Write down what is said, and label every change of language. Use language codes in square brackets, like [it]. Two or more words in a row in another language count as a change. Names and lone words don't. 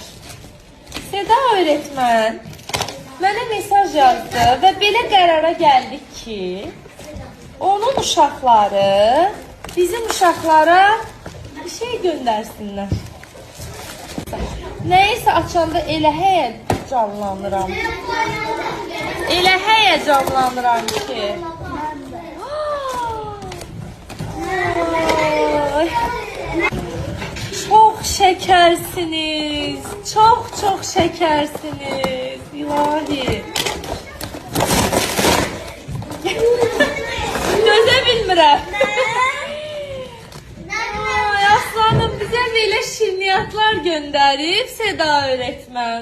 [az] Səda öğretmen mənə mesaj yazdı və belə qərara gəldik ki, onun uşaqları bizim uşaqlara bir şey göndərsinlər. Nəysə açanda elə həyəcanlanıram. Elə həyəcanlanıram ki. Ay. [tr] Çok şekersiniz. Çok şekersiniz. İlahi. [az] Gözə bilmirəm. [tr] Ay aslanım bize böyle şirniyatlar gönderip Seda öğretmen.